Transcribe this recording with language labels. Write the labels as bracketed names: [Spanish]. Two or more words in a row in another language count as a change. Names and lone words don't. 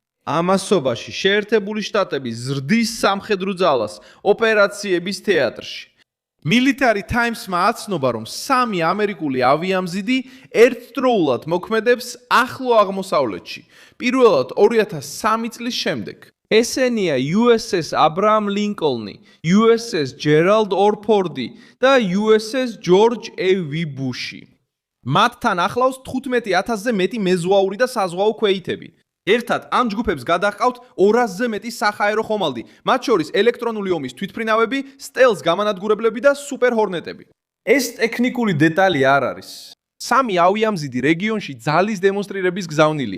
[Georgian] ამასობაში შეერთებული შტატები ზრდის სამხედრო ძალას ოპერაციების თეატრში. Military Times-მა აცნობა, რომ 3 ამერიკული ავიამზიდი ერთდროულად მოქმედებს ახლო აღმოსავლეთში, პირველად 2003 წლის შემდეგ. ესენია USS Abraham Lincoln, USS Gerald Orford და USS George A.W. Bush. მათთან ახლავს 15,000-ზე მეტი მეზღვაური და საზღვაო ქვეითები. ერთად ამ ჯგუფებს გადაჰყავთ 200-ზე მეტი საჰაერო ხომალდი, მათ შორის ელექტრონული ომის თვითმფრინავები, სტელს გამანადგურებლები და სუპერ ჰორნეტები. ეს ტექნიკური დეტალი არ არის. 3 ავიამზიდი რეგიონში ძალის დემონსტრირების გზავნილია.